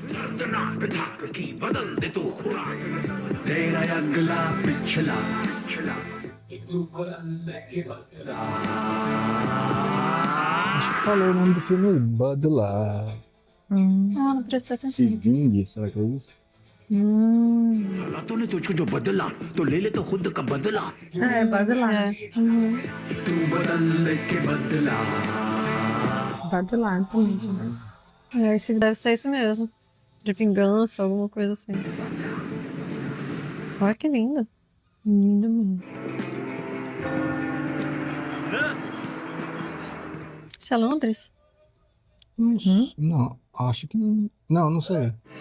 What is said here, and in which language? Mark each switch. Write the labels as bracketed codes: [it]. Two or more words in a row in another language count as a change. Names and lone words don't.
[pt] Acho que falou o nome do filme aí, Badla. Não prestou atenção. Se vingue, será que é isso? [hi] तूने तुझको जो बदला तो ले ले तो खुद का बदला [pt] É, Badla. [hi] तू बदल के बदला [pt] Badla, exatamente. Esse deve ser isso mesmo. De vingança, alguma coisa assim. Olha que lindo. Lindo mesmo. Isso é Londres? Não, acho que não. Não, não sei.